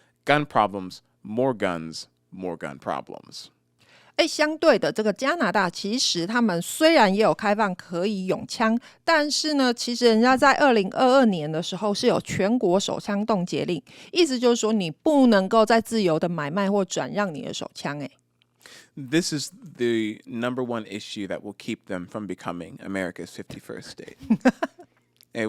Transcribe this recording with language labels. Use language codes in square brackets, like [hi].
[en] Gun problems, more guns, more gun problems. [zh] 相对的，这个加拿大其实他们虽然也有开放可以拥枪，但是呢，其实人家在2022年的时候是有全国手枪冻结令，意思就是说你不能够再自由的买卖或转让你的手枪。 [en] This is the number one issue that will keep them from becoming America's 51st state.